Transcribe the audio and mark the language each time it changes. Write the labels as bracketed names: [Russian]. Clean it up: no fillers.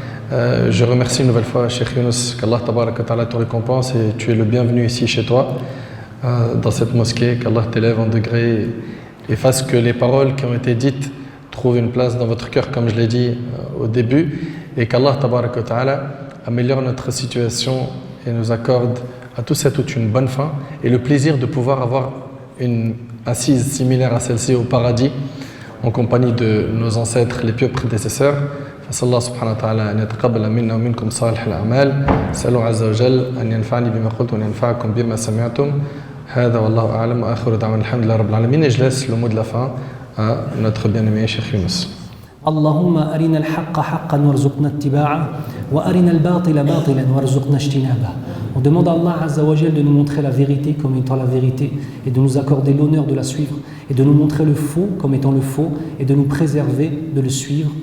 [French] Je remercie une nouvelle fois Cheikh Younous, qu'Allah tabarak wa ta'ala te récompense et tu es le bienvenu ici chez toi, dans cette mosquée, qu'Allah t'élève en degré et fasse que les paroles qui ont été dites trouvent une place dans votre cœur, comme je l'ai dit au début, et qu'Allah tabarak wa ta'ala améliore notre situation et nous accorde à tous et à toutes une bonne fin et le plaisir de pouvoir avoir une assise similaire à celle-ci au paradis en compagnie de nos ancêtres, les pieux prédécesseurs. [Arabic] فصلى الله سبحانه وتعالى أن يتقبل منا ومنكم صالح الأعمال. أسأله عز وجل أن ينفعني بما قلت وأن ينفعكم بما سمعتم. هذا والله أعلم وآخر دعوانا الحمد لله رب العالمين. [French] Et je laisse le mot de la fin à notre bien-aimé Cheikh Yunus. [Arabic] اللهم أرنا الحق حقا وارزقنا اتباعه وأرنا الباطل باطلا وارزقنا اجتنابه. [French] On demande à Allah Azza wa Jal de nous montrer la vérité comme étant la vérité et de nous accorder l'honneur de la suivre et de nous montrer le faux comme étant le faux et de nous préserver de le suivre.